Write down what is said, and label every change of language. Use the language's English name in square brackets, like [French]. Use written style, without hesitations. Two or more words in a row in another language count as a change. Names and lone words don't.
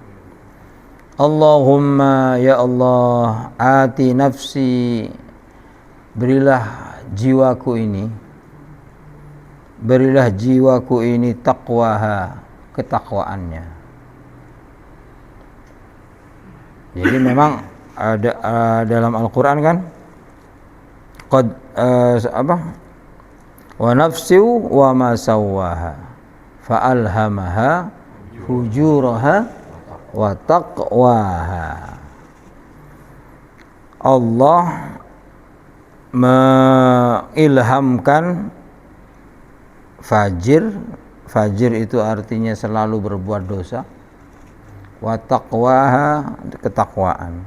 [Arabic] اللهم يا الله، آت نفسي, [Indonesian] berilah jiwaku ini taqwaha, ketakwaannya. Jadi memang ada dalam Al-Qur'an kan [Arabic] قد ونفس وما سواها فألهمها فجورها وتقواها. [Indonesian] Allah mengilhamkan fajir itu artinya selalu berbuat dosa, [Arabic] وتقواها, [Indonesian] ketakwaan.